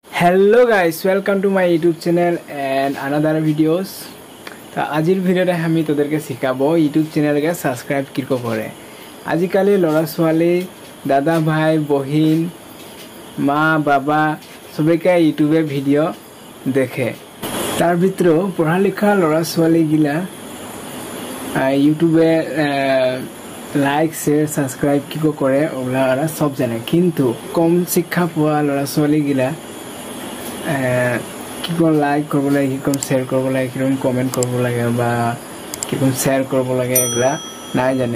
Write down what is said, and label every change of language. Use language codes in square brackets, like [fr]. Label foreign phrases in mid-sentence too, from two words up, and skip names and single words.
[en] Hello guys, welcome to my YouTube channel and another videos. [bn] तो आजिर भिडियोटे आमी तोदेरके शिकाबो [rkt] YouTube चैनल के सब्सक्राइब किरको करे। आजिकाली लड़ा छवाली दादा भाई बहिन माँ बाबा सबके यूट्यूबे भिडिओ देखे। तार भितरो पढ़ा लिखा लड़ा छवाली गिला यूट्यूबे [en] like share subscribe [rkt] किको करे ओगला सब जाने, किन्तु कम शिक्षा पावा लड़ा छवाली गिला किको लाइक करबो लागे, किको शेयर करबो लागे, किको कमेंट करबो लागे बा किको शेयर करबो लागे एगला नाइ जाने।